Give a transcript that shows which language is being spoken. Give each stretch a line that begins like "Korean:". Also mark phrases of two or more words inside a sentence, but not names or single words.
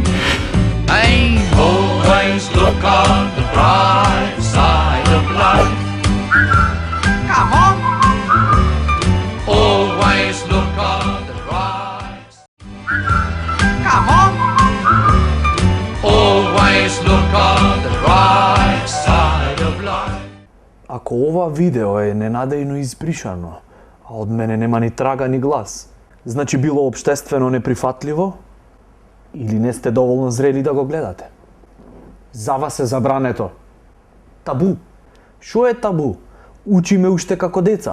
English: Hey, always look on the bright side of life. Come on. Always look on the bright side. Come on. Always look on the bright side of life.
Macedonian: Ако ова видео е ненадејно избришано, а од мене нема ни трага ни глас, значи било општествено неприфатливо или не сте доволно зрели да го гледате. За вас е забрането. Табу. Шо е табу? Учиме уште како деца.